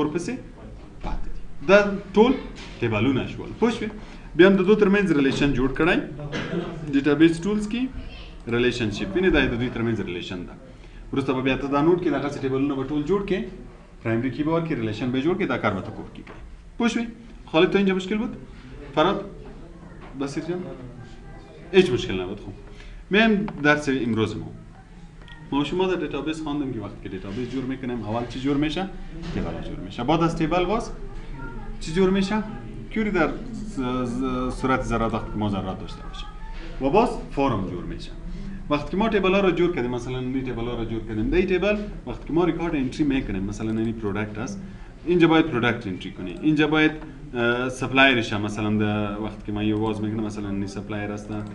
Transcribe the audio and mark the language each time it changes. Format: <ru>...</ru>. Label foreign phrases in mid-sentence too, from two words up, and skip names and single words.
<ps>ورپسې پاتې دي دا ټول ټیبلونه شول پوه شوې بیا هم د دوی ترمنځ ریلیشن جوړ کړی</ps> <en>database tools</en> <ps>کې ریلیشنشپ وینې دا د دوی ترمنځ ریلیشن ده وروسته به بیا ته دا نوټ کې دغسې ټیبلونه به ټول جوړ کې</ps> <en>primary key</en> <ps>به ورکړي ریلیشن به جوړ کې دا کار به ته کور کې کوي پوه شوې خالد</ps> <fa>تا اینجا مشکل بود فراد بصیر جان هیچ مشکل نبود خب میایم درس امروز ما شما در دیتابیس خواندیم که وقتی که دیتابیس جور میکنیم اول چی جور میشه تیبل جور میشه بعد از تیبل باز چی جور میشه کیوری در صورت ذرات وقتی که ما ذرات داشته باشیم و باز فورم جور میشه وقتی که ما تیبل ها رو جور کردیم مثلا این تیبل ها رو جور کردیم در این تیبل وقتی که ما</fa> <en>record entry</en> <fa>میکنیم مثلا این پروداکت هست اینجا باید</fa> <en>product entry</en> <fa>کنی اینجا باید سپلایرش هم مثلا وقتی که من یه واز میکنم مثلا این سپلایر هست</fa>